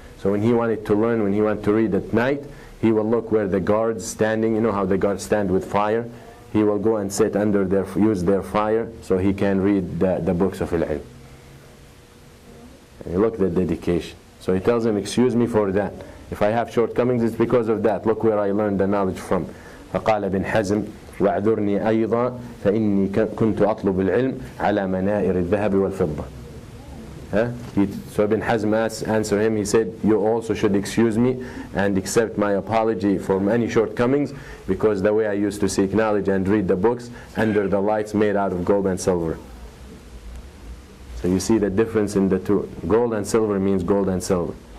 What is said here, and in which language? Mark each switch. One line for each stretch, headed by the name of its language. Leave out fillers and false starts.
English: So when he wanted to learn, when he wanted to read at night, he will look where the guards standing, you know how the guards stand with fire? He will go and sit under use their fire so he can read the books of al-ilm. And look at the dedication. So he tells him, excuse me for that. If I have shortcomings, it's because of that. Look where I learned the knowledge from.
Arabic: فقال ابن حزم واعذرني أيضا فإني كنت أطلب العلم على منائر الذهب والفضة.
English: So Ibn Hazm answered him, he said, you also should excuse me and accept my apology for any shortcomings, because the way I used to seek knowledge and read the books under the lights made out of gold and silver. So you see the difference in the two. Gold and silver means gold and silver.